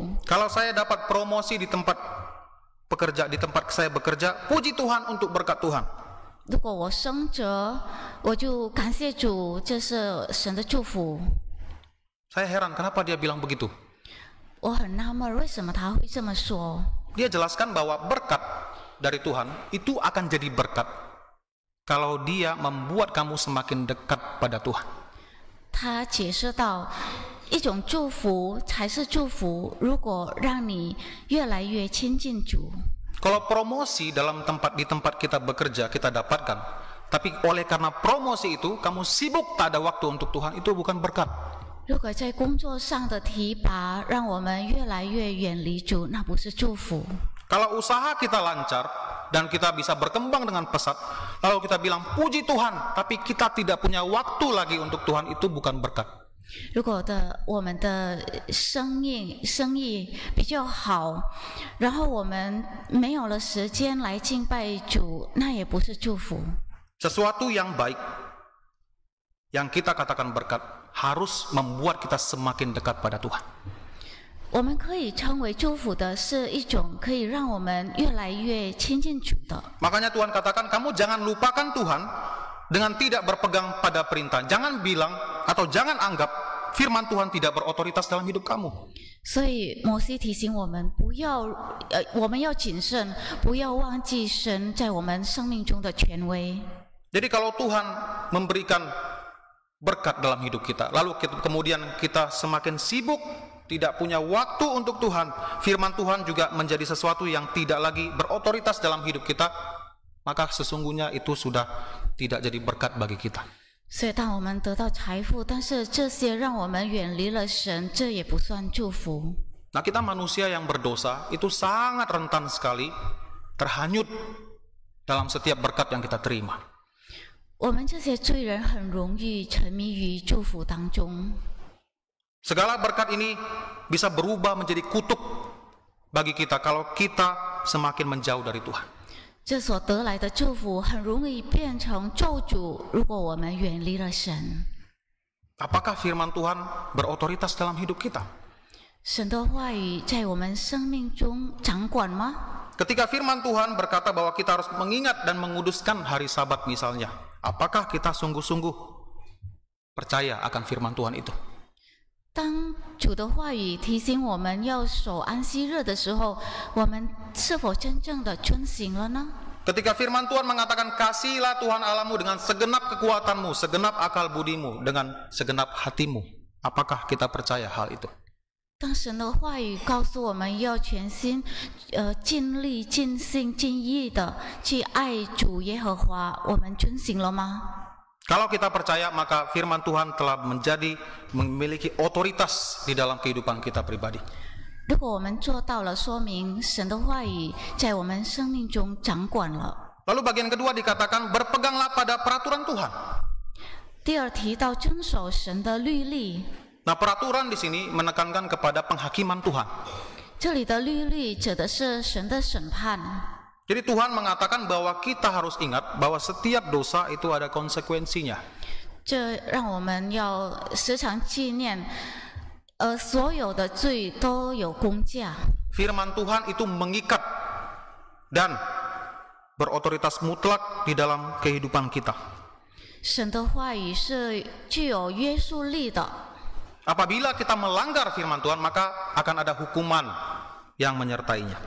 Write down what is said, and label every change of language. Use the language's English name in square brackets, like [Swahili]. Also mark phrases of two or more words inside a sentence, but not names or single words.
[Indonesian] Kalau saya dapat promosi di tempat saya bekerja, puji Tuhan untuk berkat Tuhan. [Chinese] 如果我升职，我就感谢主，这是神的祝福。 [Indonesian] Saya heran kenapa dia bilang begitu. [Chinese] 我很纳闷，为什么他会这么说？ [Indonesian] Dia jelaskan bahwa berkat dari Tuhan itu akan jadi berkat kalau dia membuat kamu semakin dekat pada Tuhan. [Chinese] 他解释到，一种祝福才是祝福，如果让你越来越亲近主。 [Indonesian] Kalau promosi di tempat kita bekerja kita dapatkan, tapi oleh karena promosi itu kamu sibuk tak ada waktu untuk Tuhan, itu bukan berkat. [Chinese] 如果在工作上的提拔让我们越来越远离主，那不是祝福。 [Indonesian] Kalau usaha kita lancar dan kita bisa berkembang dengan pesat, lalu kita bilang puji Tuhan, tapi kita tidak punya waktu lagi untuk Tuhan, itu bukan berkat. [Chinese] 如果我们的生意比较好，然后我们没有了时间来敬拜主，那也不是祝福。 [Indonesian] Sesuatu yang baik yang kita katakan berkat harus membuat kita semakin dekat pada Tuhan. [Chinese] 我们可以称为祝福的是一种可以让我们越来越亲近主的。 [Indonesian] Makanya Tuhan katakan, kamu jangan lupakan Tuhan dengan tidak berpegang pada perintah. Jangan bilang atau jangan anggap firman Tuhan tidak berotoritas dalam hidup kamu. [Chinese] 所以摩西提醒我们，我们要谨慎，不要忘记神在我们生命中的权威。 [Indonesian] Jadi kalau Tuhan memberikan berkat dalam hidup kita, lalu kemudian kita semakin sibuk, tidak punya waktu untuk Tuhan, firman Tuhan juga menjadi sesuatu yang tidak lagi berotoritas dalam hidup kita, maka sesungguhnya itu sudah tidak jadi berkat bagi kita. [Chinese] 所以当我们得到财富，但是这些让我们远离了神，这也不算祝福。 [Indonesian] Nah, kita manusia yang berdosa itu sangat rentan sekali terhanyut dalam setiap berkat yang kita terima. [Chinese] 我们这些罪人很容易沉迷于祝福当中。 [Indonesian] Segala berkat ini bisa berubah menjadi kutuk bagi kita kalau kita semakin menjauh dari Tuhan. [Chinese] 这所得来的祝福很容易变成咒诅，如果我们远离了神。 [Indonesian] Apakah firman Tuhan berotoritas dalam hidup kita? [Chinese] 神的话语在我们生命中掌管吗？ [Indonesian] Ketika firman Tuhan berkata bahwa kita harus mengingat dan menguduskan hari Sabat misalnya, apakah kita sungguh-sungguh percaya akan firman Tuhan itu? [Chinese] 当主的话语提醒我们要守安息日的时候，我们是否真正的遵行了呢？ [Indonesian] Ketika firman Tuhan mengatakan kasihilah Tuhan Allahmu dengan segenap kekuatanmu, segenap akal budimu, dengan segenap hatimu, apakah kita percaya hal itu? [Chinese] 当神的话语告诉我们要全心、尽力、尽心、尽意的去爱主耶和华，我们遵行了吗？ [Indonesian] Kalau kita percaya, maka firman Tuhan telah memiliki otoritas di dalam kehidupan kita pribadi. [Chinese] 如果我们做到了，说明神的话语在我们生命中掌管了。 [Indonesian] Lalu bagian kedua dikatakan berpeganglah pada peraturan Tuhan. [Chinese] 第二提到遵守神的律例。 [Indonesian] Nah, peraturan di sini menekankan kepada penghakiman Tuhan. [Chinese] 这里的律例指的是神的审判。 [Indonesian] Jadi Tuhan mengatakan bahwa kita harus ingat bahwa setiap dosa itu ada konsekuensinya. [Chinese] 这让我们要时常纪念，所有的罪都有公价。 [Indonesian] Firman Tuhan itu mengikat dan berotoritas mutlak di dalam kehidupan kita. [Chinese] 神的话语是具有约束力的。 [Indonesian] Apabila kita melanggar firman Tuhan, maka akan ada hukuman yang menyertainya.